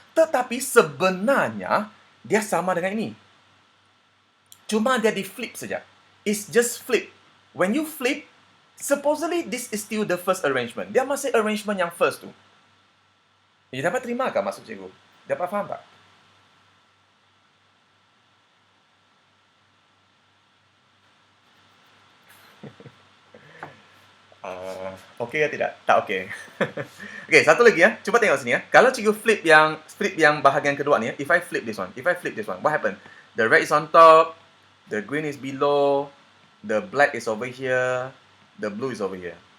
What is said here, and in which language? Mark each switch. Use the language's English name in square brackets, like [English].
[Malay] Tetapi sebenarnya, dia sama dengan ini. Cuma dia di flip saja. [English] It's just flip. When you flip, supposedly this is still the first arrangement. [Malay] Dia masih arrangement yang first tu. You dapat terima tak maksud cikgu? Dapat faham tak? Okey ke tidak? Tak okey. Okey, satu lagi ya. Cuba tengok sini ya. Kalau cikgu flip yang bahagian kedua ni ya. [English] If I flip this one, what happen? The red is on top, the green is below, the black is over here, the blue is over here.